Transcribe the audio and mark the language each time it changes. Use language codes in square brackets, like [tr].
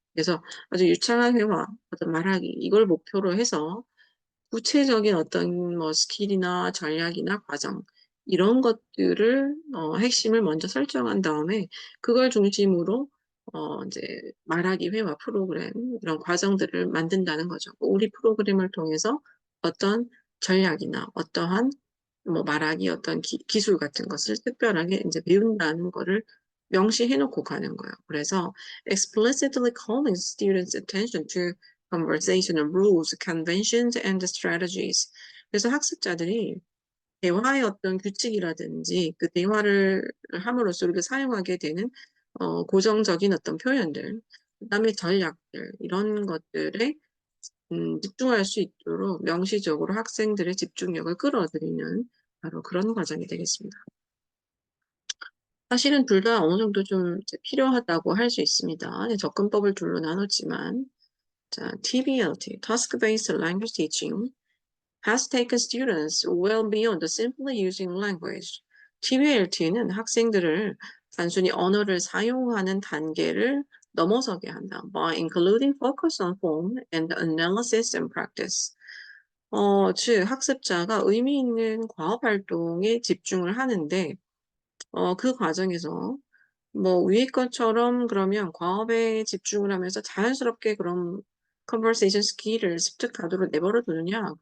[ko] 그래서 아주 유창한 회화, 어떤 말하기, 이걸 목표로 해서 구체적인 어떤 뭐 스킬이나 전략이나 과정 이런 것들을 핵심을 먼저 설정한 다음에 그걸 중심으로 이제 말하기 회화 프로그램 이런 과정들을 만든다는 거죠. 우리 프로그램을 통해서 어떤 전략이나 어떠한 뭐 말하기 어떤 기술 같은 것을 특별하게 이제 배운다는 거를 명시해 놓고 가는 거예요. 그래서 [en] explicitly calling students' attention to conversational rules, conventions, and strategies. [ko] 그래서 학습자들이 대화의 어떤 규칙이라든지 그 대화를 함으로써 우리가 사용하게 되는 고정적인 어떤 표현들, 그다음에 전략들 이런 것들에 집중할 수 있도록 명시적으로 학생들의 집중력을 끌어들이는 바로 그런 과정이 되겠습니다. 사실은 둘 다 어느 정도 좀 이제 필요하다고 할 수 있습니다. 접근법을 둘로 나눴지만 자, [en] TBLT, Task-Based Language Teaching, has taken students well beyond simply using language. [ko] TBLT는 학생들을 단순히 언어를 사용하는 단계를 넘어서게 한다. [en] By including focus on form and analysis and practice. [ko] 즉 학습자가 의미 있는 과업 활동에 집중을 하는데 그 과정에서 뭐 위에 것처럼 그러면 과업에 집중을 하면서 자연스럽게 그런 conversation 스킬을 습득하도록 내버려 두느냐?